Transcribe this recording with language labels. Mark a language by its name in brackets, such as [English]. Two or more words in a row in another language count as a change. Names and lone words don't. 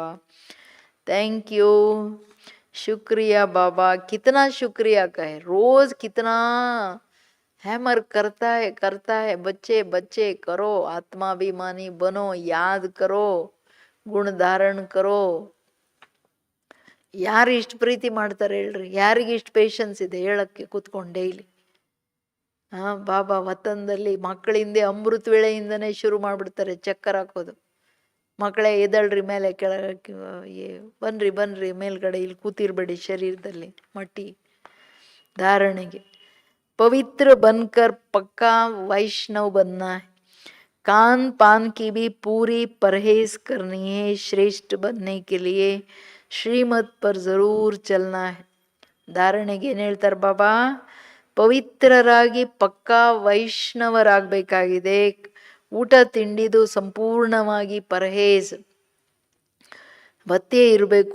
[English] thank you, [Hindi] शुक्रिया बाबा। कितना शुक्रिया कहे, रोज कितना हैमर करता है बच्चे बच्चे करो, आत्माभिमानी बनो, याद करो, गुण धारण करो। [Kannada] ಯಾರು ಇಷ್ಟು ಪ್ರೀತಿ ಮಾಡ್ತಾರೆ ಹೇಳ್ರಿ? ಯಾರಿಗೆ ಇಷ್ಟು ಪೇಷನ್ಸ್ ಇದೆ ಹೇಳಕ್ಕೆ ಕೂತ್ಕೊಂಡು ಡೈಲಿ? ಬಾಬಾ ವತನದಲ್ಲಿ ಮಕ್ಕಳ ಹಿಂದೆ ಅಮೃತ ವೇಳೆಯಿಂದನೇ ಶುರು ಮಾಡ್ಬಿಡ್ತಾರೆ ಚಕ್ಕರ್ ಹಾಕೋದು. ಮಕ್ಕಳೇ ಎದಳ್ರಿ ಮೇಲೆ ಕೆಳಗೆ, ಬನ್ರಿ ಬನ್ರಿ ಮೇಲ್ಗಡೆ, ಇಲ್ಲಿ ಕೂತಿರ್ಬೇಡಿ ಶರೀರದಲ್ಲಿ, ಮಟ್ಟಿ धारणेಗೆ। [Hindi] पवित्र बनकर पक्का वैष्णव बनना है, कान पान की भी पूरी परहेज करनी है, श्रेष्ठ बनने के लिए श्रीमत पर जरूर चलना है। [Kannada] ಧಾರಣೆಗೆ ಏನು ಹೇಳ್ತಾರೆ ಬಾಬಾ? ಪವಿತ್ರರಾಗಿ ಪಕ್ಕಾ ವೈಷ್ಣವರಾಗಬೇಕಾಗಿದೆ. ಊಟ ತಿಂಡಿದು ಸಂಪೂರ್ಣವಾಗಿ ಪರಹೇಜ್ ಭತ್ಯೆ ಇರಬೇಕು.